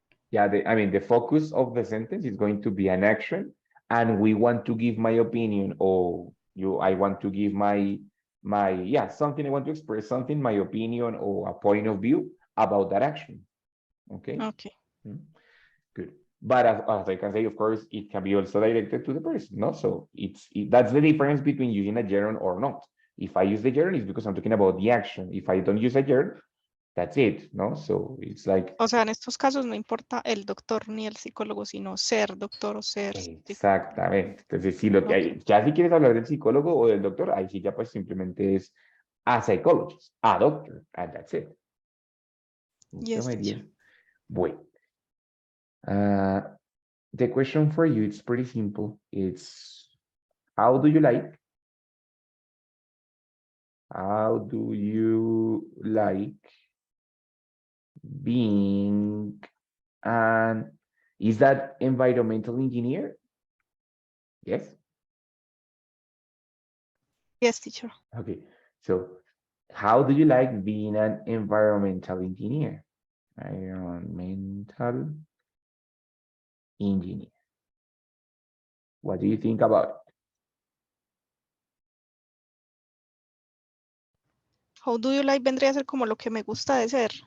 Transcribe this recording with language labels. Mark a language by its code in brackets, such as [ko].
[en] Yeah, I mean, the focus of the sentence is going to be an action, and we want to give my opinion, or I want to give yeah, something, I want to express something, my opinion or a point of view about that action. Okay. Okay. Mm, good. But as I can say, of course, it can be also directed to the person, no? So that's the difference between using a gerund or not. If I use the gerund, it's because I'm talking about the action. If I don't use a gerund, that's it, no? So it's like, [es] O sea, en estos casos no importa el doctor ni el psicólogo, sino ser doctor o ser psicólogo. exactamente. Entonces, [en] Okay. [es] ya si quieres hablar del psicólogo o del doctor, ahí sí ya pues simplemente es [en] a psychologist, a doctor, and that's it. [es] ¿Listo, [en] Yes, my teacher. dear? Bueno, uh, the question for you, it's pretty simple. It's, how do you like? How do you like being an, is that environmental engineer? Yes? Yes, teacher. Okay, so how do you like being an environmental engineer? Environmental engineer. What do you think about it? How do you like [es] vendría a ser como lo que me gusta de ser.